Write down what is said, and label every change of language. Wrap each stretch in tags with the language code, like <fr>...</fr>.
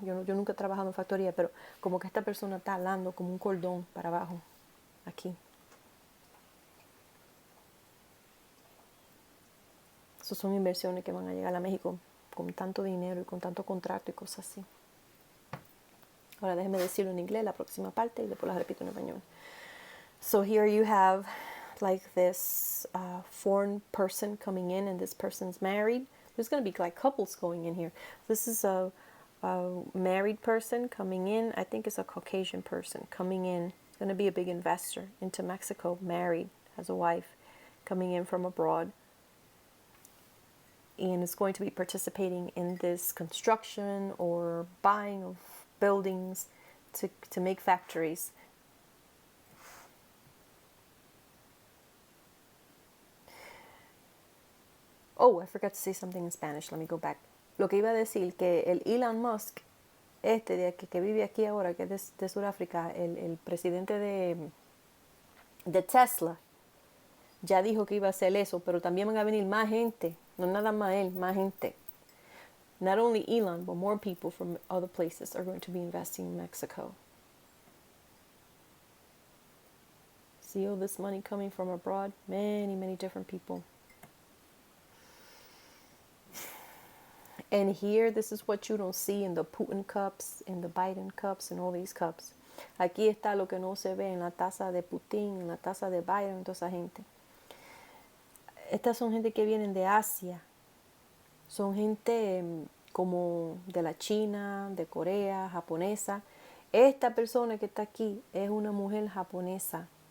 <es>Yo nunca he trabajado en factoría, pero como que esta persona está alando como un cordón para abajo. Aquí. Esas son inversiones que van a llegar a México con tanto dinero y con tanto contrato y cosas así. Ahora déjenme decirlo en inglés la próxima parte y después la repito en español.</es> <en>So here you have like this foreign person coming in, and this person's married. There's going to be like couples going in here. This is a married person coming in. I think it's a Caucasian person coming in. It's going to be a big investor into Mexico, married, has a wife, coming in from abroad. And is going to be participating in this construction or buying of buildings to make factories. Oh, I forgot to say something in Spanish. Let me go back.</en> <es>Lo que iba a decir, que el Elon Musk, que vive aquí ahora, que es de Sudáfrica, el presidente de Tesla, ya dijo que iba a hacer eso, pero también van a venir más gente. No nada más él, más gente.</es> <en>Not only Elon, but more people from other places are going to be investing in Mexico. See all this money coming from abroad? Many, many different people. And here, this is what you don't see in the Putin cups, in the Biden cups, and all these cups.</en> <es>Aquí está lo que no se ve en la taza de Putin, en la taza de Biden, toda esa gente. Estas son gente que vienen de Asia. Son gente como de la China, de Corea, japonesa. Esta persona que está aquí es una mujer japonesa.</es>